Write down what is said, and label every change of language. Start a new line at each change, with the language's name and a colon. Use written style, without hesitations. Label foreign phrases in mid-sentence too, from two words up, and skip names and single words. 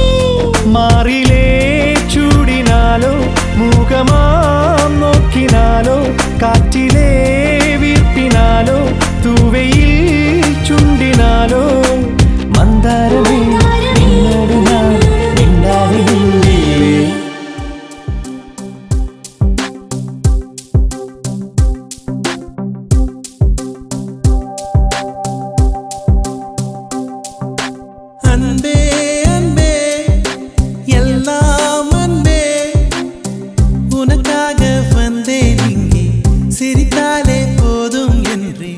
Malayalam: മാറിലേ ചൂടിനാലോ മുഖമാം നോക്കിനാലോ കാറ്റിലേ വീർപ്പിനാലോ തൂവയിൽ ചുണ്ടിനാലോ മന്ദാരമേ നിന്നോട് ഞാൻ മിണ്ടാതെ നിന്നില്ലേ.
Tamil: அன்பே அன்பே எல்லாம் அன்பே, உனக்காக வந்தேன் இங்கே, சிரித்தாலே போதும் என்றேன்.